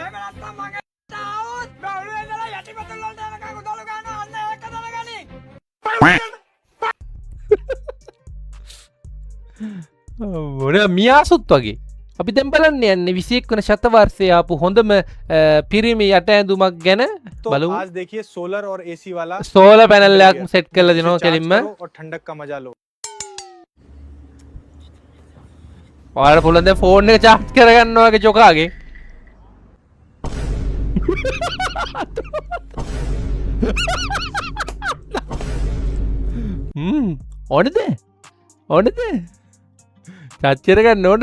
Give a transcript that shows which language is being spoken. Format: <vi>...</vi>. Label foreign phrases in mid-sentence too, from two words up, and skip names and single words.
<si>මියාසුත් වගේ අපි දැන් බලන්න යන්නේ 21 වන ශතවර්ෂයේ ආපු හොඳම පිරිමි යට ඇඳුමක් ගැන බලමු.</si> <hi>आज देखिए सोलर और एसी वाला</hi> <en>solar panel</en> <si>එකක් සෙට් කරලා දෙනවා කෙලින්ම.</si> <hi>और ठंडक का मजा लो.</hi> <si>ඔයාලට පුළුවන් දැන් ෆෝන් එක charge කරගන්නවා වගේ ජොකාගේ. ඕනද? ඕනද? චච්චර ගන්න ඕනද?</si>